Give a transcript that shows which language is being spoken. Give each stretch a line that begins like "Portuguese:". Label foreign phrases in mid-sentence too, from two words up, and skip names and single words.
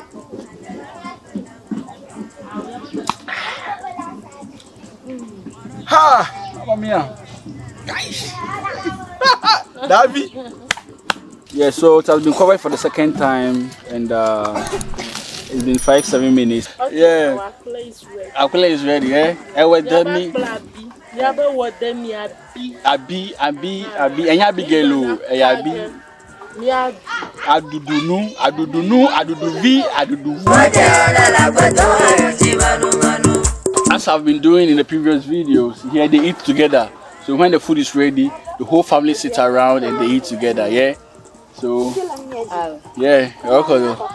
English: Ha! Mamma mia. Guys. Davi. Yeah, so it has been covered for the second time, and it's been 5-7 minutes. Yeah. Akpele is ready, yeah? Abi. Enya bigelo, abi. Aduduvi. As I've been doing in the previous videos, here they eat together. So when the food is ready, the whole family sits around and they eat together, yeah? So, yeah, okay.